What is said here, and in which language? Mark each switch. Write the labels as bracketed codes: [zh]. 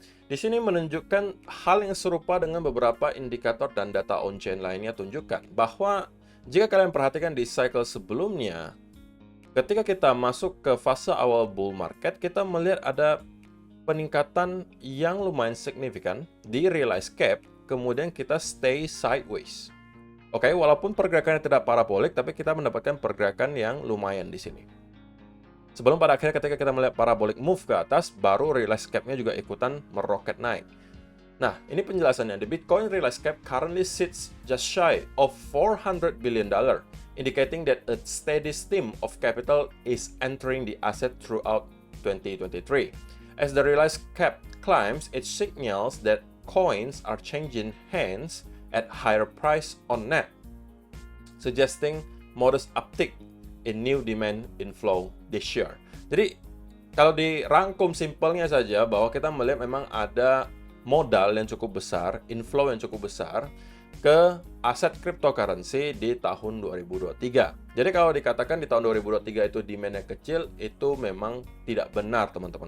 [id] Di sini menunjukkan hal yang serupa dengan beberapa indikator dan data on-chain lainnya tunjukkan bahwa jika kalian perhatikan di cycle sebelumnya, ketika kita masuk ke fase awal bull market, kita melihat ada peningkatan yang lumayan signifikan di realized cap, kemudian kita stay sideways. Oke, walaupun pergerakannya tidak parabolik, tapi kita mendapatkan pergerakan yang lumayan di sini. Sebelum pada akhirnya ketika kita melihat parabolic move ke atas, baru realized cap-nya juga ikutan meroket naik. Nah, ini penjelasannya. [en] The Bitcoin realized cap currently sits just shy of $400 billion, indicating that a steady stream of capital is entering the asset throughout 2023. As the realized cap climbs, it signals that coins are changing hands at higher price on net, suggesting modest uptick in new demand inflow this year. [id] Jadi, kalau dirangkum simpelnya saja bahwa kita melihat memang ada modal yang cukup besar, inflow yang cukup besar ke aset cryptocurrency di tahun 2023. Jadi kalau dikatakan di tahun 2023 itu demand-nya kecil, itu memang tidak benar teman-teman.